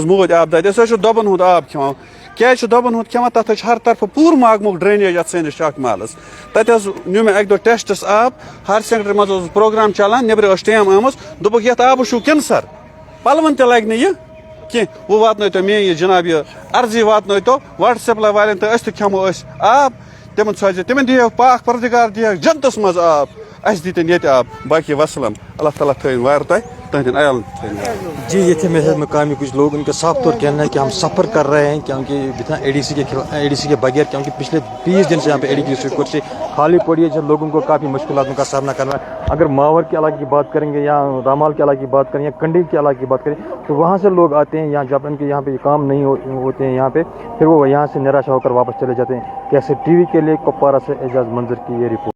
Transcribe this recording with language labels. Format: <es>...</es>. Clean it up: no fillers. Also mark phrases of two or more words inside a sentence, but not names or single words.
<ks>موٗدۍ آب دادِ أسۍ حظ چھِ دۄبَن ہُنٛد آب کھٮ۪وان کیٛازِ چھِ دۄبَن ہُنٛد کھٮ۪وان تَتھ حظ چھِ ہر طرفہٕ پوٗرٕ ماگمُک ڈرٛینیج اَتھ سٲنِس چاک محلَس تَتہِ حظ نیوٗ مےٚ اَکہِ دۄہ ٹٮ۪سٹَس آب</ks> <en>Higher Secondary</en> <ks>منٛز اوس پرٛوگرام چَلان نیٚبرٕ ٲس ٹیم آمٕژ دوٚپُکھ یَتھ آبَس چھُو کِنسَر پَلوَن تہِ لَگہِ نہٕ یہِ کینٛہہ وۄنۍ واتنٲیتو میٛٲنۍ یہِ جِناب یہِ عرضی واتنٲیتو</ks> <en>water supply</en> <ks>والٮ۪ن تہٕ أسۍ تہِ کھٮ۪مو أسۍ آب تِمن سوزِ تِمن دِیو پاک پردگار دِیَکھ جنتَس منٛز آب اَسہِ دِتِن ییٚتہِ آب باقی وسلام اللہ تعالیٰ تھٲیِن وارٕ تۄہہِ تُہنٛدٮ۪ن عیالَن تھٲیِن</ks> <ur>جی یہ تھے میرے ساتھ مقامی کچھ لوگ ان کا صاف طور کہنا ہے کہ ہم سفر کر رہے ہیں کیونکہ بنا ADC کے بغیر کیونکہ پچھلے 20 دن سے یہاں پہ ADC کرسی خالی پڑی ہے جب لوگوں کو کافی مشکلات کا سامنا کرنا ہے اگر ماور کے علاقے کی بات کریں گے یا رامال کے علاقے کی بات کریں یا کنڈی کے علاقے کی بات کریں تو وہاں سے لوگ آتے ہیں یہاں جب ان کے یہاں پہ کام نہیں ہوتے ہیں یہاں پہ پھر وہ یہاں سے نراش ہو کر واپس چلے جاتے ہیں کیسے TV کے لیے کپوارہ سے اعجاز منظر کی یہ رپورٹ</ur>